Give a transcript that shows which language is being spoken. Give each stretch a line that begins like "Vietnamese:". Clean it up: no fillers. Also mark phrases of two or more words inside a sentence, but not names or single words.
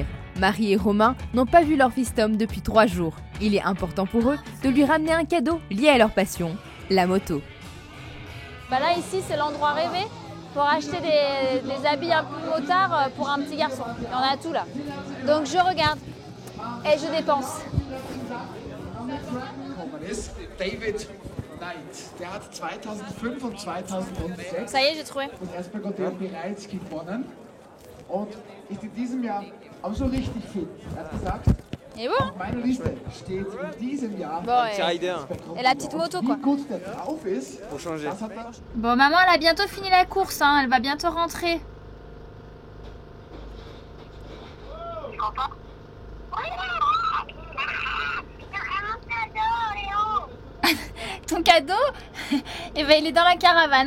French: Marie et Romain n'ont pas vu leur fils Tom depuis 3 jours. Il est important pour eux de lui ramener un cadeau lié à leur passion, la moto. Là ici c'est l'endroit rêvé pour acheter des habits un peu motards pour un petit garçon. Il y en a tout là. Donc je regarde et je dépense.
German: David Knight, der hat 2005 und 2006
French: Ça y est, j'ai trouvé.
German: das Espargaro bereits gewonnen und ist in diesem Jahr auch so richtig fit. Er hat gesagt,
French: Et bon
German: auf meiner Liste steht in diesem Jahr
French: Bon, Rider. et la petite moto quoi.
German: wie gut der drauf ist.
French: Pour changer.
German: Das hat er
French: Bon, maman, elle a bientôt fini la course, hein. Elle va bientôt rentrer. Ton cadeau Eh ben, il est dans la caravane.